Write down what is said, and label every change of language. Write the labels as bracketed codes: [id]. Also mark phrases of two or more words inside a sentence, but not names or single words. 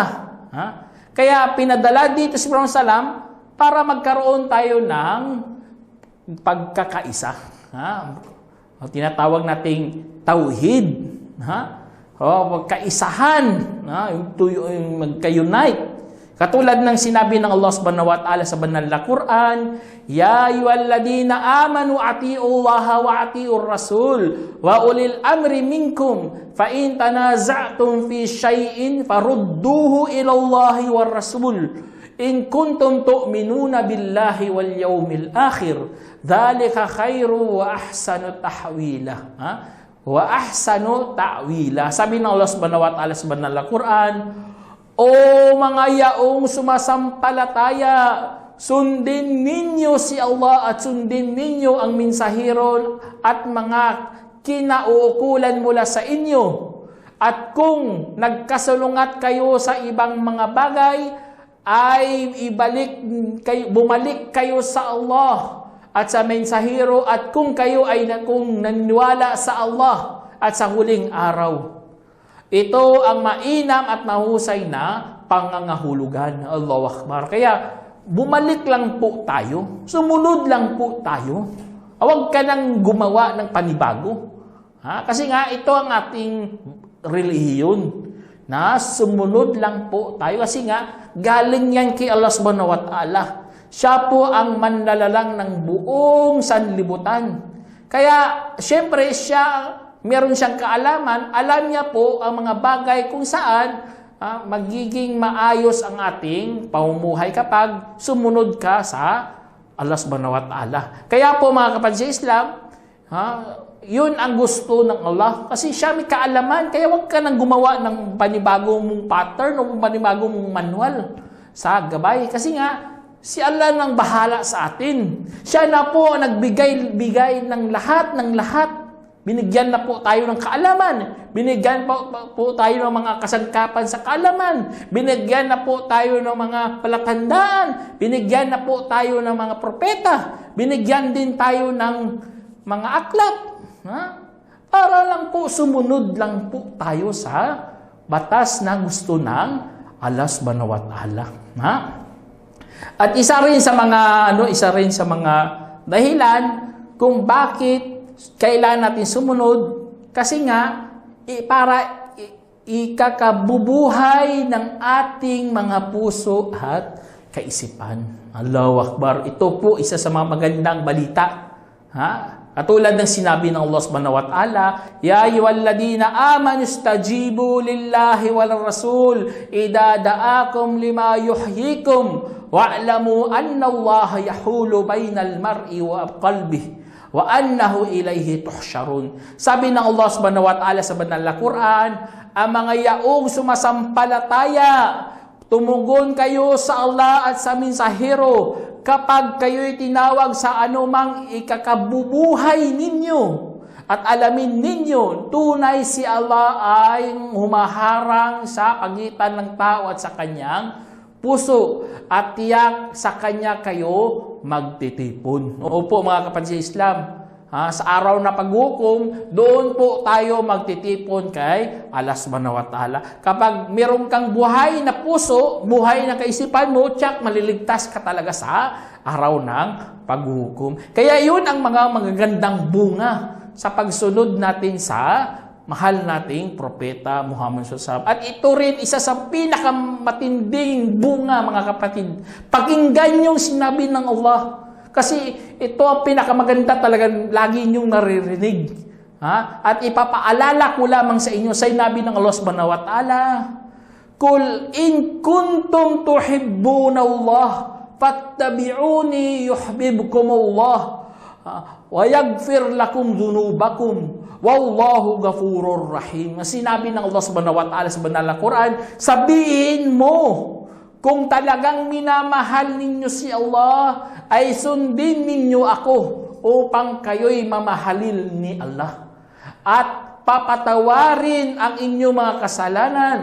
[tl] Kaya pinadala dito si Prophet Salam para magkaroon tayo ng pagkakaisa. Tinatawag nating tauhid. Pagkaisahan. Yung magka-unite. Katulad ng sinabi ng Allah [ar] سبحانه وتعالى [tl] sa banal na Quran, [ar] "يا أيها الذين آمنوا أطيعوا الله وأطيعوا الرسول وأولي الأمر منكم فإن تنازعتم في شيء فردوه إلى الله والرسول إن كنتم تؤمنون بالله واليوم الآخر ذلك خير وأحسن تأويلا." وأحسن تأويلا. [tl] Sabi ng Allah [ar] سبحانه وتعالى [tl] sa banal na Quran, "O mga yaong sumasampalataya, sundin ninyo si Allah at sundin ninyo ang mensahero at mga kinauukulan mula sa inyo. At kung nagkasalungat kayo sa ibang mga bagay, ay bumalik kayo sa Allah at sa mensahero at kung kayo ay naniwala sa Allah at sa huling araw. Ito ang mainam at mahusay na pangangahulugan." [ar] الله أكبر. [tl] Kaya bumalik lang po tayo. Sumunod lang po tayo. Huwag ka nang gumawa ng panibago. Kasi nga ito ang ating relihiyon. Na sumunod lang po tayo. Kasi nga galing yan kay Allah [ar] سبحانه وتعالى. [tl] Siya po ang manlalalang ng buong sanlibutan. Kaya syempre meron siyang kaalaman, alam niya po ang mga bagay kung saan magiging maayos ang ating pamumuhay kapag sumunod ka sa Allah [ar] سبحانه وتعالى. [tl] Kaya po mga kapatid sa Islam, yun ang gusto ng Allah. Kasi siya may kaalaman, kaya huwag ka nang gumawa ng panibagong mong pattern o panibagong mong manual sa gabay. Kasi nga, si Allah nang bahala sa atin. Siya na po ang nagbigay ng lahat. Binigyan na po tayo ng kaalaman. Binigyan po tayo ng mga kasangkapan sa kaalaman. Binigyan na po tayo ng mga palatandaan. Binigyan na po tayo ng mga propeta. Binigyan din tayo ng mga aklat. Ha? Para lang po, sumunod lang po tayo sa batas na gusto ng Allah [ar] سبحانه وتعالى. [tl] Ha? At isa rin sa mga dahilan kung bakit kailangan natin sumunod, kasi nga para ikakabubuhay ng ating mga puso at kaisipan. [ar] الله أكبر. [tl] Ito po isa sa mga magandang balita. Ha? Katulad ng sinabi ng [ar] Allah سبحانه وتعالى يا أيها الذين آمنوا استجيبوا لله والرسول إذا دعاكم لما يحييكم واعلموا أن الله يحول بين المرء وقلبه وأنه إليه تحشرون. [tl] Sabi ng Allah [ar] سبحانه وتعالى [tl] sa banal na Quran, ang mga yaong sumasampalataya, tumugon kayo sa Allah at sa mensahero kapag kayo'y tinawag sa anumang ikakabubuhay ninyo at alamin ninyo, tunay si Allah ay humaharang sa pagitan ng tao at sa kanyang puso at tiyak sa kanya kayo magtitipon. Opo mga kapatid sa Islam, sa araw na paghukom, doon po tayo magtitipon kay Allah [ar] سبحانه وتعالى. [tl] Kapag meron kang buhay na puso, buhay na kaisipan mo, tsak, maliligtas ka talaga sa araw ng paghukom. Kaya yun ang mga magagandang bunga sa pagsunod natin sa mahal nating propeta Muhammad SAW. At ito rin isa sa pinakamatinding bunga, mga kapatid. Pakinggan yung sinabi ng Allah. Kasi ito ang pinakamaganda talagang lagi niyong naririnig. Ha? At ipapaalala ko lamang sa inyo, sa sinabi ng [ar] Allah سبحانه وتعالى قل إن كنتم تحبون الله فاتبعوني يحببكم الله ويغفر لكم ذنوبكم والله غفور رحيم. [tl] Sinabi ng Allah [ar] سبحانه وتعالى [tl] sa banal na Quran, sabihin mo, kung talagang minamahal ninyo si Allah, ay sundin ninyo ako upang kayo'y mamahalil ni Allah. At papatawarin ang inyong mga kasalanan.